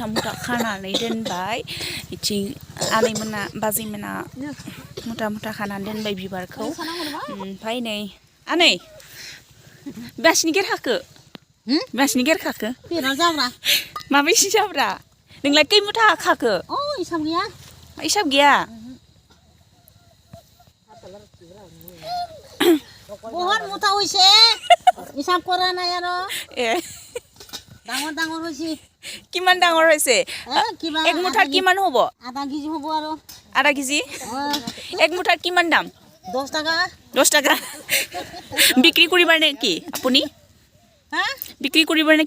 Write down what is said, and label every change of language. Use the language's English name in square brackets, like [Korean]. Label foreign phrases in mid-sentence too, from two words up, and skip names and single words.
[Bodo] मुथा खानानै दोनबाय बिथिं आनैमोना बाजैमोना मुथा मुथा खानानै दोनबाय बिबारखौ ओमफ्राय नै आनै बेलासिनि गेरखाखो माबायदि जाब्रा नोंलाय खै मुथा खाखो हिसाब गैया [Assamese] বহুত মুঠা হইছে হিসাব কৰা নাই আৰু ডাঙৰ হৈছে কিমান ডাঙৰ হৈছে এক মুঠাত কিমান হ'ব আধা কেজি হ'ব আৰু আধা কেজি এক মুঠাত কিমান দাম 10 টাকা বিক্ৰী কৰিবা নেকি আপুনি বিক্ৰী কৰিবা নেকি